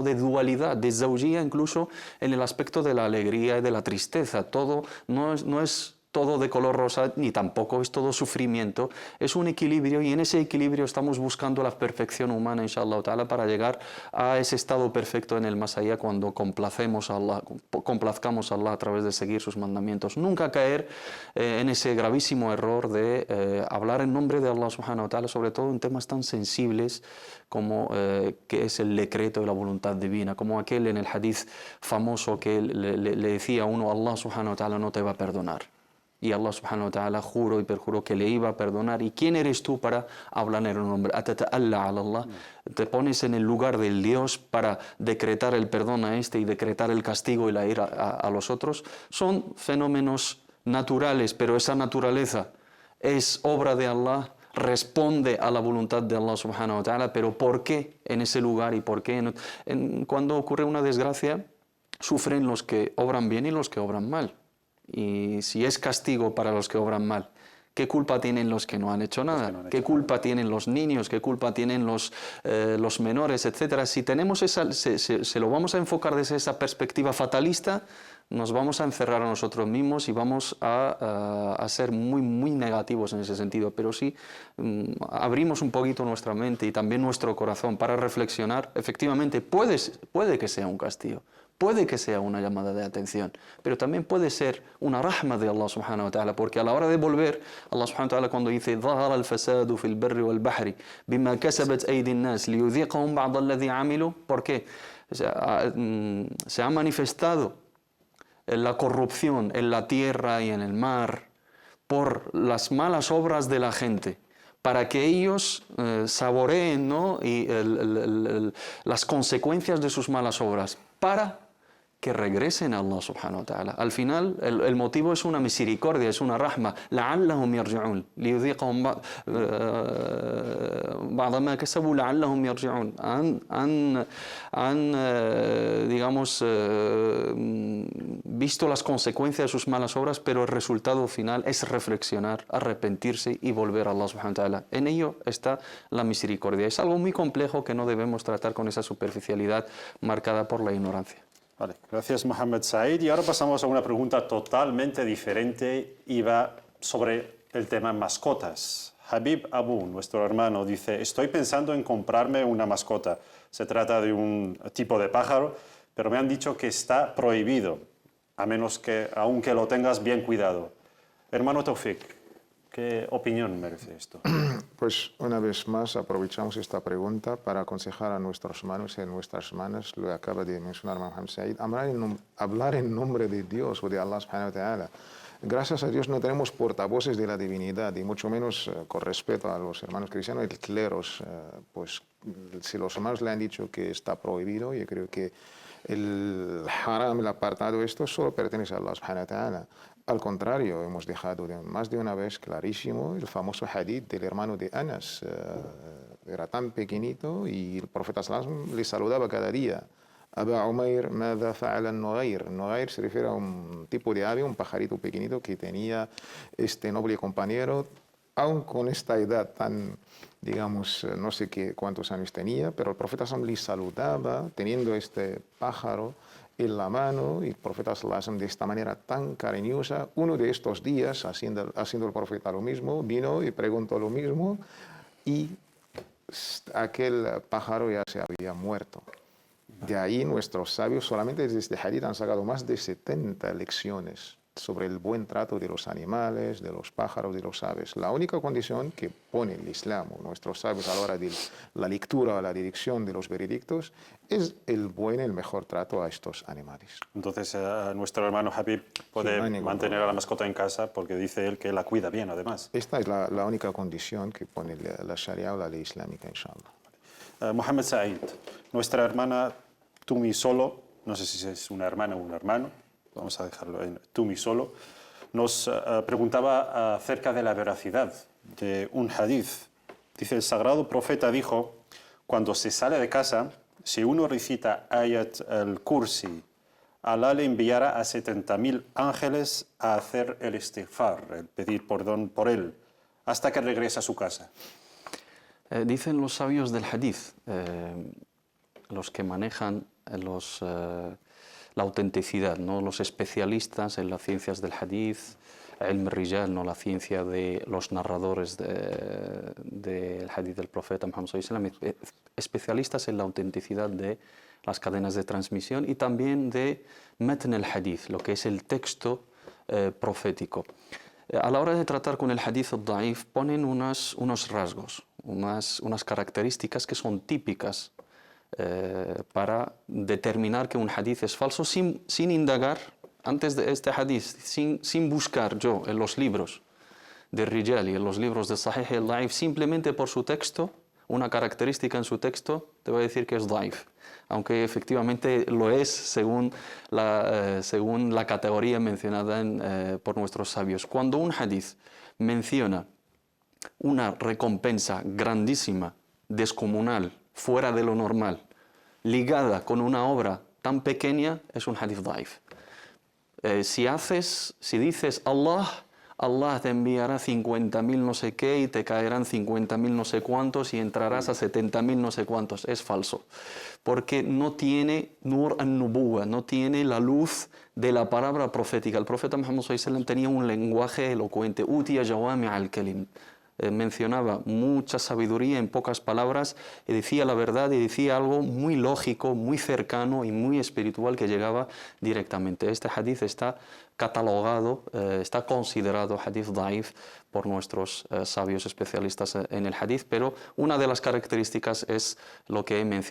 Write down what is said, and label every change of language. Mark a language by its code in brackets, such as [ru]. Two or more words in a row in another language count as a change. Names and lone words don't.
[es] De dualidad, de zawjía, incluso en el aspecto de la alegría y de la tristeza. Todo no es todo de color rosa, ni tampoco es todo sufrimiento, es un equilibrio, y en ese equilibrio estamos buscando la perfección humana, [ar] إن شاء الله تعالى, [es] para llegar a ese estado perfecto en el más allá, cuando complazcamos a Allah a través de seguir sus mandamientos. Nunca caer en ese gravísimo error de hablar en nombre de [ar] الله سبحانه وتعالى, [es] sobre todo en temas tan sensibles como que es el decreto y la voluntad divina, como aquel en el hadith famoso que le decía a uno: [ar] الله سبحانه وتعالى [es] no te va a perdonar. Y [ar] الله سبحانه وتعالى [es] juró y perjuró que le iba a perdonar. ¿Y quién eres tú para hablar en el nombre? [ar] أتتألى على الله. [es] Te pones en el lugar del Dios para decretar el perdón a este y decretar el castigo y la ira a los otros. Son fenómenos naturales, pero esa naturaleza es obra de Allah, responde a la voluntad de [ar] الله سبحانه وتعالى. [es] Pero ¿por qué en ese lugar y por qué cuando ocurre una desgracia sufren los que obran bien y los que obran mal? Y si es castigo para los que obran mal, ¿qué culpa tienen los que no han hecho nada? ¿Qué culpa tienen los niños? ¿Qué culpa tienen los menores, etcétera? Si tenemos se lo vamos a enfocar desde esa perspectiva fatalista, nos vamos a encerrar a nosotros mismos y vamos a ser muy, muy negativos en ese sentido. Pero si abrimos un poquito nuestra mente y también nuestro corazón para reflexionar, efectivamente puede que sea un castigo. Puede que sea una llamada de atención, pero también puede ser una rahma de [ar] الله سبحانه وتعالى, [es] porque a la hora de volver, [ar] الله سبحانه وتعالى, [es] cuando dice [ar] ظهر الفساد في البر والبحر بما كسبت أيدي الناس ليذيقهم بعض الذي عملوا. [es] ¿Por qué? Se ha manifestado la corrupción en la tierra y en el mar por las malas obras de la gente, para que ellos saboreen, ¿no? Y las consecuencias de sus malas obras, para que regresen a [ar] الله سبحانه وتعالى. [es] Al final, el motivo es una misericordia, es una rahma. [ar] لَعَلَّهُمْ يَرْجِعُونَ لِيُذِيقَهُمْ بَعْضَ مَا كَسَبُوا لَعَلَّهُمْ يَرْجِعُونَ. [es] Digamos, visto las consecuencias de sus malas obras, pero el resultado final es reflexionar, arrepentirse y volver a [ar] الله سبحانه وتعالى. [es] En ello está la misericordia. Es algo muy complejo que no debemos tratar con esa superficialidad marcada por la ignorancia. Vale, gracias Mohamed Said. Y ahora pasamos a una pregunta totalmente diferente y va sobre el tema mascotas. Habib Abu, nuestro hermano, dice: estoy pensando en comprarme una mascota. Se trata de un tipo de pájaro, pero me han dicho que está prohibido, a menos que, aunque lo tengas bien cuidado. Hermano Taufik, ¿Qué opinión merece esto? Pues una vez más aprovechamos esta pregunta para aconsejar a nuestros hermanos y a nuestras hermanas, lo acaba de mencionar Mohammed Said, hablar en nombre de Dios o de [ar] الله سبحانه وتعالى. [es] Gracias a Dios no tenemos portavoces de la divinidad y mucho menos con respeto a los hermanos cristianos y cleros. Pues si los hermanos le han dicho que está prohibido, yo creo que el haram, el apartado, esto solo pertenece a [ar] الله سبحانه وتعالى. [es] Al contrario, hemos dejado más de una vez clarísimo el famoso hadith del hermano de Anas. Era tan pequeñito y el profeta [ar] صلى الله عليه وسلم [es] le saludaba cada día. [ar] Aba Umair, ماذا فعل النغير? [es] Nughair se refiere a un tipo de ave, un pajarito pequeñito que tenía este noble compañero, aun con esta edad tan, digamos, no sé cuántos años tenía, pero el profeta [ar] صلى الله عليه وسلم [es] le saludaba teniendo este pájaro en la mano, y el profeta [ar] صلى الله عليه وسلم [es] de esta manera tan cariñosa. Uno de estos días, haciendo el profeta lo mismo, vino y preguntó lo mismo, y aquel pájaro ya se había muerto. De ahí nuestros sabios solamente desde este hadith han sacado más de 70 lecciones sobre el buen trato de los animales, de los pájaros, de los aves. La única condición que pone el Islam o nuestros sabios a la hora de la lectura o la dirección de los veredictos es el mejor trato a estos animales. Entonces, nuestro hermano Habib puede mantener a la mascota en casa porque dice él que la cuida bien, además. Esta es la única condición que pone la Sharia o la ley islámica, inshallah. Mohammed Said, nuestra hermana Tumi Solo, no sé si es una hermana o un hermano, vamos a dejarlo en Tumi Solo, nos preguntaba acerca de la veracidad de un hadith. Dice, el sagrado profeta dijo, cuando se sale de casa, si uno recita Ayat al-Kursi, Alá le enviará a 70.000 ángeles a hacer el istighfar, el pedir perdón por él, hasta que regrese a su casa. Dicen los sabios del hadith, los que manejan la autenticidad, ¿no? Los especialistas en las ciencias del hadith, [ar] علم رجال, [es] ¿no? La ciencia de los narradores del hadith del profeta Muhammad [ar] صلى الله عليه وسلم, [es] especialistas en la autenticidad de las cadenas de transmisión y también de [ar] متن الحديث, [es] lo que es el texto profético. A la hora de tratar con el [ar] الحديث الضعيف [es] ponen unos rasgos, unas características que son típicas para determinar que un hadith es falso sin indagar antes de este hadith, sin buscar yo en los libros de Rijal y en los libros de Sahih al-Da'if, simplemente por su texto, una característica en su texto te va a decir que es da'if, aunque efectivamente lo es según la categoría mencionada por nuestros sabios. Cuando un hadith menciona una recompensa grandísima, descomunal, fuera de lo normal, ligada con una obra tan pequeña, es un [ar] حديث ضعيف. [es] Si dices Allah te enviará 50.000 no sé qué y te caerán 50.000 no sé cuántos y entrarás a 70.000 no sé cuántos, es falso. Porque no tiene [ar] نور النبوة, [es] no tiene la luz de la palabra profética. El profeta Muhammad [ar] صلى الله عليه وسلم [es] tenía un lenguaje elocuente, [ar] أوتي جوامع الكلم. [es] Mencionaba mucha sabiduría en pocas palabras y decía la verdad y decía algo muy lógico, muy cercano y muy espiritual que llegaba directamente. Este hadith está catalogado, está considerado [ar] حديث ضعيف [es] por nuestros sabios especialistas en el hadith, pero una de las características es lo que he mencionado.